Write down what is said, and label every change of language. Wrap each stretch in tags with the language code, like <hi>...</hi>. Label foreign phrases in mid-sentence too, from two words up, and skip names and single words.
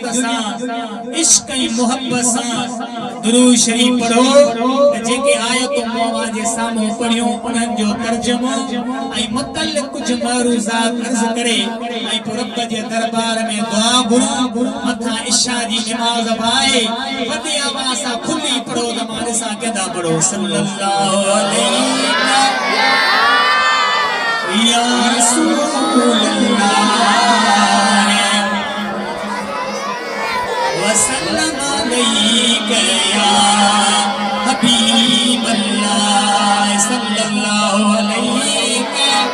<sd>सां इश्क ऐं मुहब्बत सां दुरूद शरीफ पढ़ो जेके आयतूं मोवा जे साम्हूं पढ़ियूं उन्हनि जो तर्जुमो ऐं मुतल्लिक़ कुझु महरूज़ात अर्ज़ करे ऐं पोइ रब जे दरबार में दुआ घुरो मथां इशा जी नमाज़ पाए वॾी आवाज़ सां खुली पढ़ो त मां ॾिसां केॾा पढ़ो</sd> <ar>صلى الله عليه يا رسول الله وسلم عليك يا حبيب الله صلى الله عليك</ar>